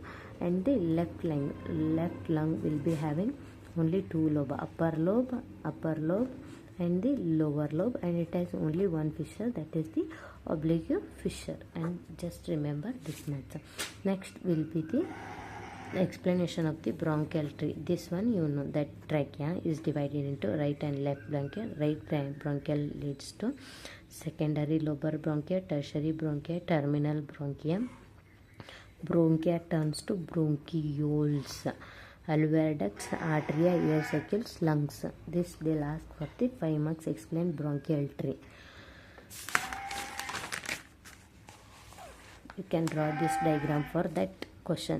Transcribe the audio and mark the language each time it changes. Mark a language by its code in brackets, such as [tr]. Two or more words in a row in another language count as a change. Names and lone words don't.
[en] And the left lung will be having only two lobes, upper lobe and the lower lobe, and it has only one fissure, that is the oblique fissure. And just remember this much. Next will be the explanation of the bronchial tree. This one you know, that trachea is divided into right and left bronchial. Right bronchial leads to secondary lobar bronchia, tertiary bronchia, terminal bronchia. Bronchia turns to bronchioles, alveolar ducts, arteria, air circles, lungs. This they'll ask for the 5 marks. Explain bronchial tree. You can draw this diagram for that question.